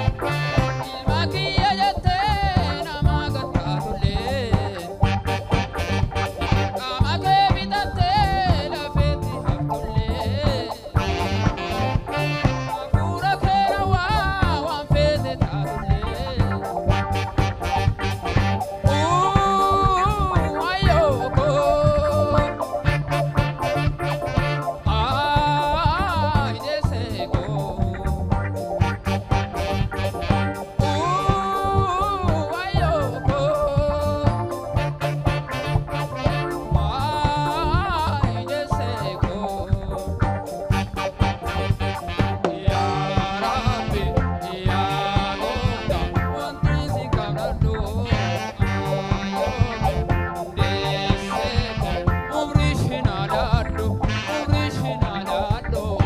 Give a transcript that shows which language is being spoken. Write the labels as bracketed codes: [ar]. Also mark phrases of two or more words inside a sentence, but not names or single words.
[om] Ilma kiyya jettee nama gattaatullee, qaama kee bitattee lafeetti haftullee, hafuura kee rawaa waan feete taatullee. Ooh, ayo, oh. Ay, ese go. Ooh, ayo, oh. Ay, ese go. [ar] يا رب, [om] yaa Gooftaa, wanti si kadhadhu, deessee ko, umrii shi naa daadhu, umrii shi naa daadhu.